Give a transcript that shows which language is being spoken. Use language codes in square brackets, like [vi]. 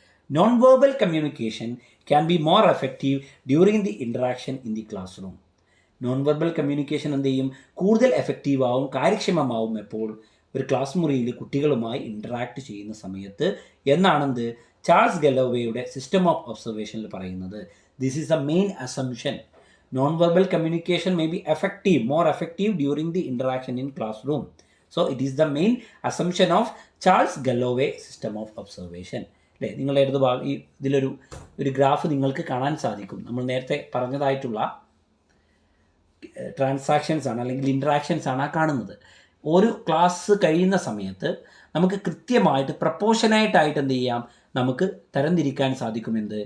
[en] Non verbal communication can be more effective during the interaction in the classroom. [ml] Non verbal communication എന്ത് ചെയ്യും, കൂടുതൽ എഫക്റ്റീവാവും, കാര്യക്ഷമമാവും എപ്പോൾ, ഒരു class മുറിയിൽ കുട്ടികളുമായി ഇൻറ്ററാക്ട് ചെയ്യുന്ന സമയത്ത് എന്നാണെന്ത് ചാൾസ് ഗലോവേയുടെ സിസ്റ്റം ഓഫ് ഒബ്സർവേഷനിൽ പറയുന്നത്. [en] This is the main assumption. Non verbal communication may be more effective during the interaction in classroom. So it is the main assumption of Charles Galloway system of observation. [ml] അല്ലേ, നിങ്ങളുടെ അടുത്ത് ഇതിലൊരു graph നിങ്ങൾക്ക് കാണാൻ സാധിക്കും. നമ്മൾ നേരത്തെ പറഞ്ഞതായിട്ടുള്ള ട്രാൻസാക്ഷൻസ് ആണ് അല്ലെങ്കിൽ ഇൻട്രാക്ഷൻസ് ആണ് ആ കാണുന്നത്. ഒരു ക്ലാസ് കഴിയുന്ന സമയത്ത് നമുക്ക് കൃത്യമായിട്ട് പ്രപ്പോർഷനായിട്ടായിട്ട് എന്ത് ചെയ്യാം, നമുക്ക് തരംതിരിക്കാൻ സാധിക്കും.